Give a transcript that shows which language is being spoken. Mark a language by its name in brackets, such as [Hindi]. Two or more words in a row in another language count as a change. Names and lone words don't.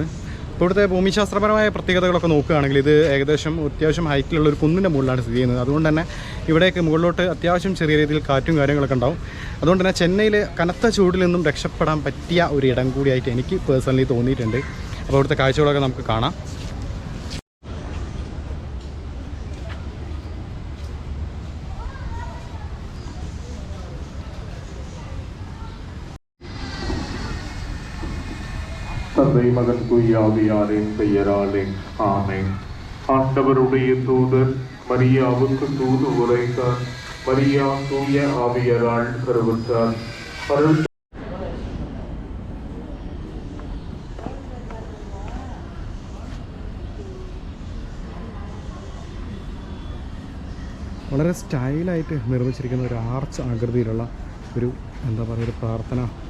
[Malayalam] ഇപ്പോൾ ഇവിടുത്തെ ഭൂമിശാസ്ത്രപരമായ പ്രത്യേകതകളൊക്കെ നോക്കുകയാണെങ്കിൽ ഇത് ഏകദേശം അത്യാവശ്യം ഹൈറ്റിലുള്ള ഒരു കുന്നിൻ്റെ മുകളിലാണ് സ്ഥിതി ചെയ്യുന്നത്. അതുകൊണ്ട് തന്നെ ഇവിടേക്ക് മുകളിലോട്ട് അത്യാവശ്യം ചെറിയ രീതിയിൽ കാറ്റും കാര്യങ്ങളൊക്കെ ഉണ്ടാവും. അതുകൊണ്ട് തന്നെ ചെന്നൈയിൽ കനത്ത ചൂടിൽ നിന്നും രക്ഷപ്പെടാൻ പറ്റിയ ഒരു ഇടം കൂടിയായിട്ട് എനിക്ക് പേഴ്സണലി തോന്നിയിട്ടുണ്ട്. അപ്പോൾ ഇവിടുത്തെ കാഴ്ചകളൊക്കെ നമുക്ക് കാണാം. [Tamil] தந்தை மகன் தூயாவியாரின் பெயராலே ஆமென். ஆண்டவருடைய தூதர் மரியாவுக்கு தூது உரைத்தார். மரியா தூய ஆவியரால் கருவுற்றார். அருள் [Malayalam] വളരെ സ്റ്റൈലായിട്ട് നിർമ്മിച്ചിരിക്കുന്ന ഒരു ആർച്ച് ആകൃതിയിലുള്ള ഒരു എന്താ പറയുക ഒരു പ്രാർത്ഥന.